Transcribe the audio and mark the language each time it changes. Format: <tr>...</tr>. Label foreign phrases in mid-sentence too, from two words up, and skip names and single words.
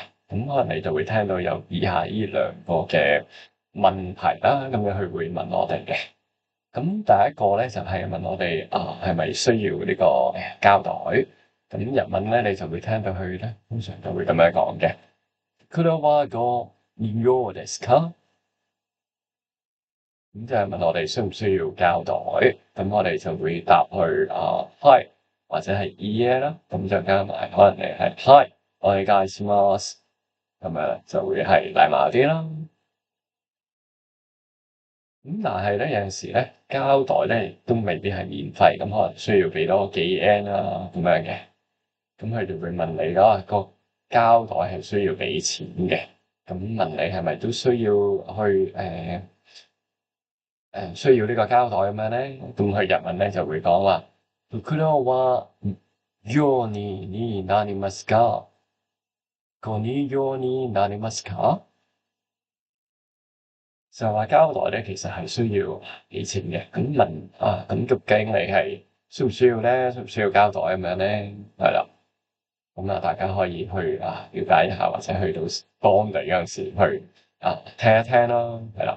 <yue>咁可能你就會聽到有以下呢兩個嘅問題啦，咁樣佢會問我哋嘅。咁第一個咧就係問我哋係咪需要呢個膠袋？咁日文咧你就會聽到佢咧，通常就會咁樣講嘅。</yue> <ja>これはご利用ですか？</ja> <yue>咁就係問我哋需唔需要膠袋？咁我哋就會答去係或者係いいえ啦。咁就加埋可能你係係お願いします。咁樣就會係禮貌啲啦。咁但係咧有陣時咧膠袋咧都未必係免費，咁可能需要俾多幾 N 啦咁樣嘅。咁佢哋會問你啦，個膠袋係需要俾錢嘅。咁問你係咪都需要去需要呢個膠袋咁樣咧？咁佢日文咧就會講話，</yue> <ja>袋は用になりますか？ご利用になりますか？</ja> <yue>就話膠袋咧，其實係需要俾錢嘅。咁問咁究竟你係需唔需要咧？需唔需要膠袋咁樣咧？係啦，咁大家可以去了解一下，或者去到當地嗰陣時去聽一聽啦，係啦。</yue>